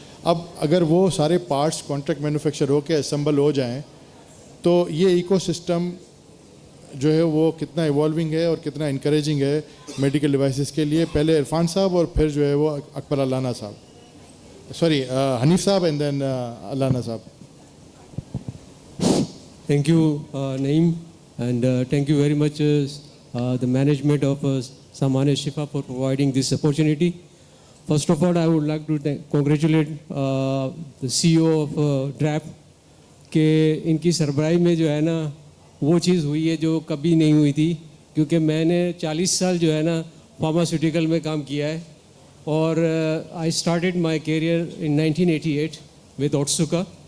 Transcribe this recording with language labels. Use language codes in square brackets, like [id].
[ur] اب اگر وہ سارے پارٹس کانٹریکٹ مینوفیکچر ہو کے اسمبل ہو جائیں تو یہ ایکو سسٹم جو ہے وہ کتنا ایوالونگ ہے اور کتنا انکریجنگ ہے میڈیکل ڈیوائسز کے لیے؟ پہلے عرفان صاحب اور پھر جو ہے وہ اکبر علانہ صاحب, سوری حنیف صاحب اینڈ دین علانہ صاحب. [en] Thank you, Naeem, and thank you very much the management of Saman Shifa for providing this opportunity. First of all, I would like to congratulate the CEO of DRAP [ur] کہ ان کی سربراہی میں جو ہے نا وہ چیز ہوئی ہے جو کبھی نہیں ہوئی تھی, کیونکہ میں نے 40 سال جو ہے نا فارماسیوٹیکل میں کام کیا ہے, اور [en] I started my career in 1988 with Otsuka.